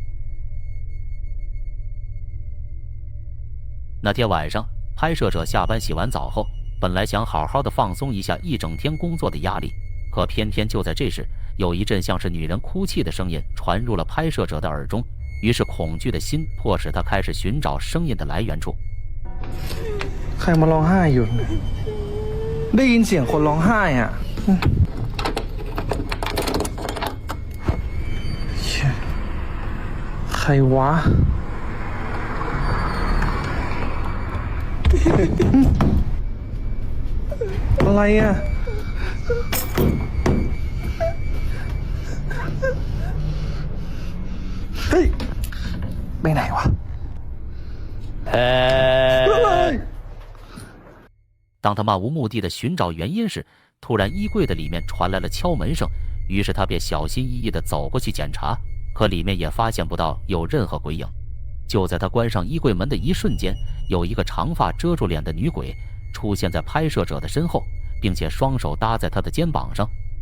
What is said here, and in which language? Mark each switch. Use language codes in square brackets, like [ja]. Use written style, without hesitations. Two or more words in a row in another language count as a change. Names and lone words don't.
[zh] 那天晚上，拍摄者下班洗完澡后，本来想好好的放松一下一整天工作的压力，可偏偏就在这时，有一阵像是女人哭泣的声音传入了拍摄者的耳中，于是恐惧的心迫使他开始寻找声音的来源处。 [th] ใครมาร้องไห้อยู่ได้ยินเสียงคนร้องไห้อ่ะใครวะอะไรอ่ะเฮ้ยไปไหนวะ [zh] 当他漫无目的的寻找原因时，突然衣柜的里面传来了敲门声，于是他便小心翼翼地走过去检查，可里面也发现不到有任何鬼影。就在他关上衣柜门的一瞬间，有一个长发遮住脸的女鬼出现在拍摄者的身后，并且双手搭在他的肩膀上。